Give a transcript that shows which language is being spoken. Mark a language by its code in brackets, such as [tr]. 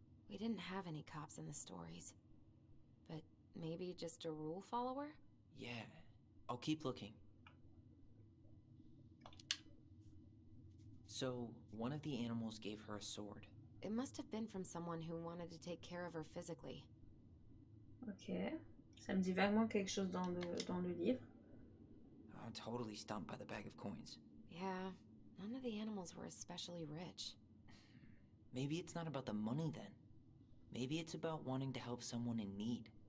[en] We didn't have any cops in the stories. But maybe just a rule follower? Yeah. I'll keep looking. So, one of the animals gave her a sword. It must have been from someone who wanted to take care of her physically. Ok. [fr] Ça me dit vaguement quelque chose dans le livre. [en] I'm totally stumped by the bag of coins. Yeah, none of the animals were especially rich. Maybe it's not about the money then. Maybe it's about wanting to help someone in need.